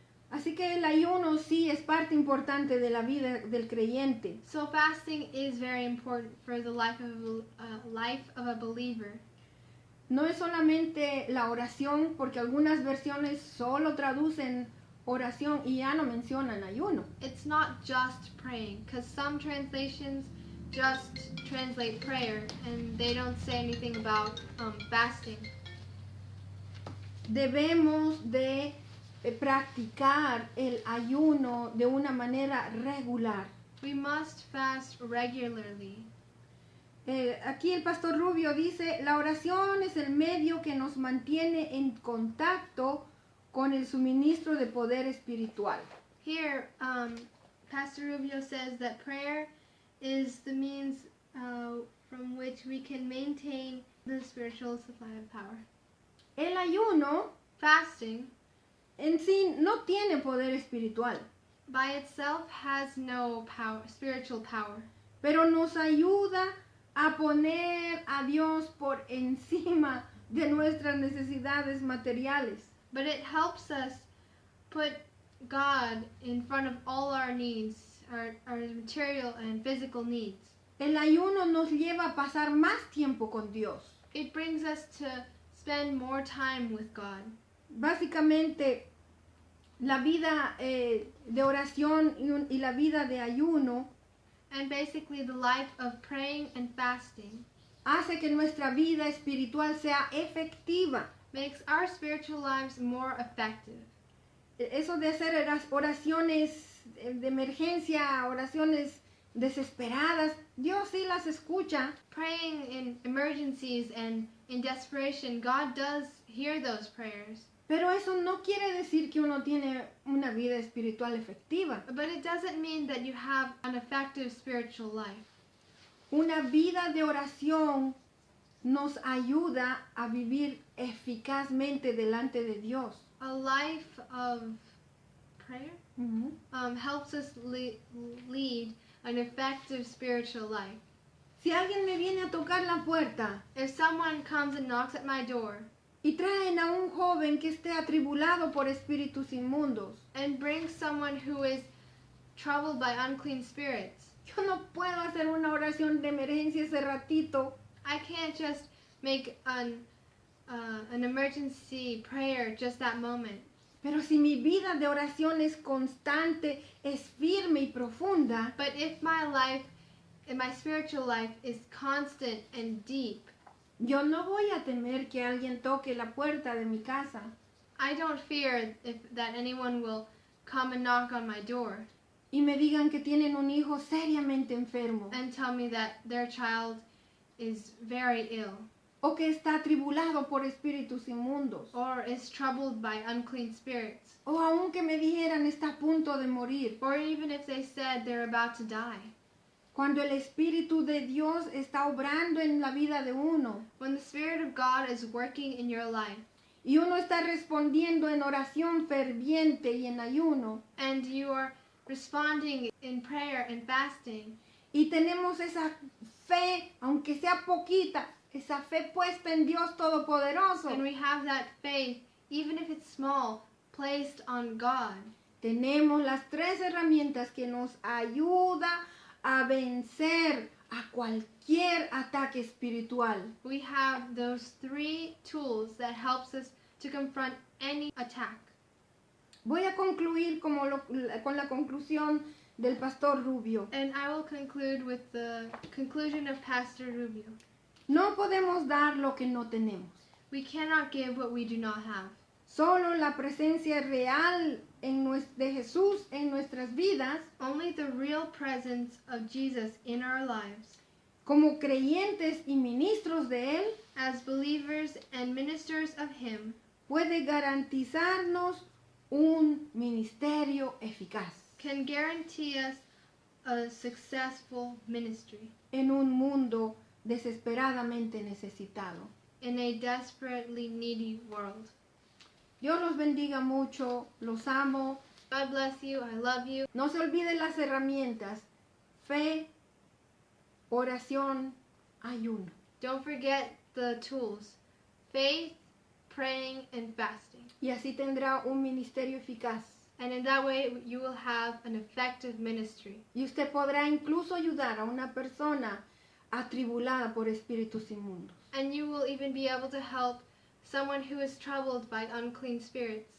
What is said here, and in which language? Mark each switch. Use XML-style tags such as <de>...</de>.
<es>Así que el ayuno sí es parte importante de la vida del creyente.</es> <en>So fasting is very important for the life of a believer.</en> <es>No es solamente la oración, porque algunas versiones solo traducen oración y ya no mencionan ayuno.</es> <en>It's not just praying, because some translations just translate prayer and they don't say anything about fasting.</en> <es>Debemos de practicar el ayuno de una manera regular.</es> <en>We must fast regularly.</en> <es>Aquí el pastor Rubio dice, la oración es el medio que nos mantiene en contacto con el suministro de poder espiritual.</es> <en>Here, Pastor Rubio says that prayer is the means from which we can maintain the spiritual supply of power.</en> <es>El ayuno</es> <en>Fasting</en> <es>en sí no tiene poder espiritual,</es> <en>by itself has no power, spiritual power,</en> <es>pero nos ayuda a poner a Dios por encima de nuestras necesidades materiales.</es> <en>but it helps us put God in front of all our needs, our material and physical needs.</en> <es>El ayuno nos lleva a pasar más tiempo con Dios.</es> <en>It brings us to spend more time with God.</en> <es>Básicamente, la vida de oración y la vida de ayuno</es> <en>And basically the life of praying and fasting</en> <es>hace que nuestra vida espiritual sea efectiva.</es> <en>makes our spiritual lives more effective.</en> <es>Eso de hacer oraciones de emergencia, oraciones desesperadas, Dios sí las escucha,</es> <en>Praying in emergencies and in desperation, God does hear those prayers.</en> <es>pero eso no quiere decir que uno tiene una vida espiritual efectiva.</es> <en>But it doesn't mean that you have an effective spiritual life.</en> <es>Una vida de oración nos ayuda a vivir eficazmente delante de Dios.</es> <en>A life of prayer helps us lead an effective spiritual life.</en> <es>Si alguien me viene a tocar la puerta</es> <en>If someone comes and knocks at my door</en> <es>y traen a un joven que esté atribulado por espíritus inmundos,</es> <en>and brings someone who is troubled by unclean spirits,</en> <es>yo no puedo hacer una oración de emergencia ese ratito.</es> <en>I can't just make an emergency prayer just that moment.</en> <es>Pero si mi vida de oración es constante, es firme y profunda,</es> <en>But if my spiritual life is constant and deep,</en> <es>yo no voy a temer que alguien toque la puerta de mi casa.</es> <en>I don't fear that anyone will come and knock on my door</en> <es>Y me digan que tienen un hijo seriamente enfermo,</es> <en>and tell me that their child is very ill</en> <es>o que está atribulado por espíritus inmundos,</es> <en>or is troubled by unclean spirits,</en> <es>o aun que me dijeran está a punto de morir.</es> <en>or even if they said they're about to die.</en> <es>Cuando el Espíritu de Dios está obrando en la vida de uno</es> <en>When the Spirit of God is working in your life</en> <es>y uno está respondiendo en oración ferviente y en ayuno,</es> <en>and you are responding in prayer and fasting,</en> <es>y tenemos esa fe, aunque sea poquita, esa fe puesta en Dios Todopoderoso,</es> <en>and we have that faith, even if it's small, placed on God,</en> <es>tenemos las tres herramientas que nos ayuda a vencer a cualquier ataque espiritual.</es> <en>we have those three tools that helps us to confront any attack.</en> <es>Voy a concluir con la conclusión del pastor Rubio.</es> <en>And I will conclude with the conclusion of Pastor Rubio.</en> <es>No podemos dar lo que no tenemos.</es> <en>We cannot give what we do not have.</en> <es>Solo la presencia real de Jesús en nuestras vidas,</es> <en>Only the real presence of Jesus in our lives,</en> <es>como creyentes y ministros de Él,</es> <en>as believers and ministers of Him,</en> <es>puede garantizarnos un ministerio eficaz</es> <en>can guarantee us a successful ministry</en> <es>en un mundo desesperadamente necesitado.</es> <en>in a desperately needy world.</en> <es>Dios los bendiga mucho, los amo</es> <en>God bless you. I love you.</en> <es>No se olviden las herramientas: fe, oración, ayuno.</es> <en>Don't forget the tools: faith, praying, and fasting.</en> <es>Y así tendrá un ministerio eficaz.</es> <en>And in that way, you will have an effective ministry.</en> <es>Y usted podrá incluso ayudar a una persona atribulada por espíritus inmundos.</es> <en>And you will even be able to help someone who is troubled by unclean spirits.</en>